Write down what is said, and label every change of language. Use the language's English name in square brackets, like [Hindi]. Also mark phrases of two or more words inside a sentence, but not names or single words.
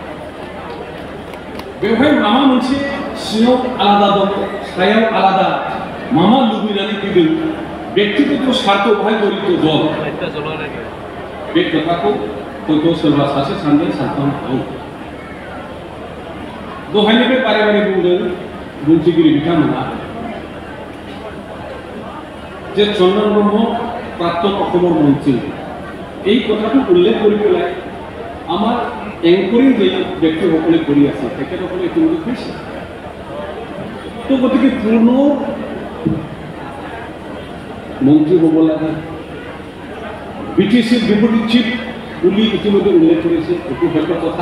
[Bodo] बेवहाय माबा मोनसे सिङाव आलादा दं, सायाव आलादा माबा लुबैनानै फैदों, व्यक्तिगत स्वार्थ बेवहाय जड़ित दं, बे खोथाखौ हयथ' सोरबा सासे सानदों, सानथाम दं। दहायनिफ्राय बारे बारे बुंदों बुंथिगिरि बिथांमोना [Assamese] যে চন্দন ব্ৰহ্ম প্ৰাক্তন অসমৰ মন্ত্ৰী, এই কথাটো উল্লেখ কৰি পেলাই আমাৰ এংকৰিং যে ব্যক্তিসকলে কৰি আছে তেখেতসকলে ইতিমধ্যে কৈছে। তো গতিকে পূৰ্ণ মন্ত্ৰী হ'ব লাগে, বিটিচিৰ ডেপুটি চিফ বুলি ইতিমধ্যে উল্লেখ কৰিছে, এইটো সত্য কথা।